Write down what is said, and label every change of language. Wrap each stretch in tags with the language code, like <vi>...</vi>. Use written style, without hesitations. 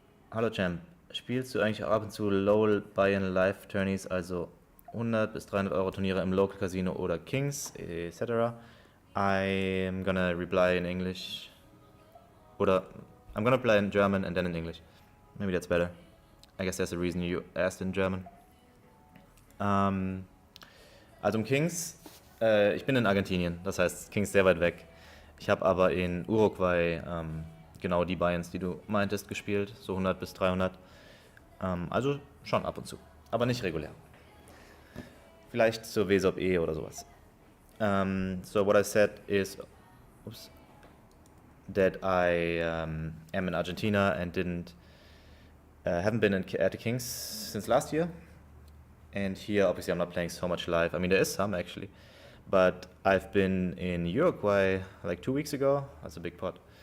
<de>Hallo Champ, spielst du eigentlich auch ab und zu LOL Buy-in Live Tourneys, also 100 bis 300 Euro Turniere im Local Casino oder Kings, etc.?</de> <en>I'm gonna reply in English. Oder I'm gonna reply in German and then in English. Maybe that's better. I guess there's a reason you asked in German.</en> <de>Also im Kings, ich bin in Argentinien, das heißt Kings sehr weit weg. Ich habe aber in Uruguay genau die Buy-ins, die du meintest, gespielt, so 100 bis 300. Also schon ab und zu, aber nicht regulär. Vielleicht zur WSOP E oder sowas.</de> <en>So what I said is that I am in Argentina and haven't been at the Kings since last year. And here, obviously, I'm not playing so much live. I mean, there is some, actually. But I've been in Uruguay like 2 weeks ago. That's a big pot.</en>